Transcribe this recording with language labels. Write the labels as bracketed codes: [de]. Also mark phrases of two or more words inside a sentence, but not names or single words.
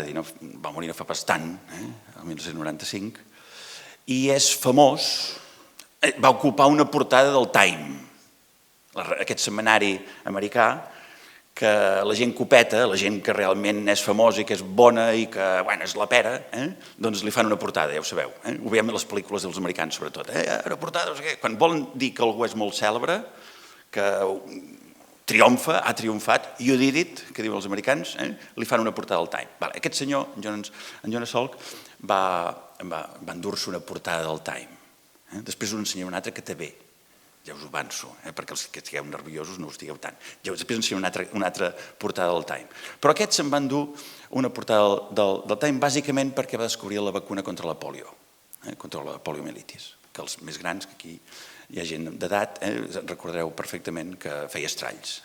[ca] dir, va morir no fa pas tant, el 1995, i és famós va ocupar una portada del Time, aquest setmanari americà, que la gent copeta, la gent que realment és famosa i que és bona i que és la pera, doncs li fan una portada, ja ho sabeu. Ho veiem a les pel·lícules dels americans, sobretot. Una portada, no sé què. Quan volen dir que algú és molt cèlebre, que triomfa, ha triomfat, [en] you did it, [ca] que diuen els americans, li fan una portada al Time. Aquest senyor, en Jonas Salk, va endur-se una portada del Time. Després us ensenyaré una altra que també, ja us ho avanço, perquè els que estigueu nerviosos no us digueu tant. Després us ensenyaré una altra portada del Time. Però aquest se'n va endur una portada del Time bàsicament perquè va descobrir la vacuna contra la polio, contra la poliomielitis, que els més grans, que aquí hi ha gent d'edat, recordareu perfectament que feia estralls.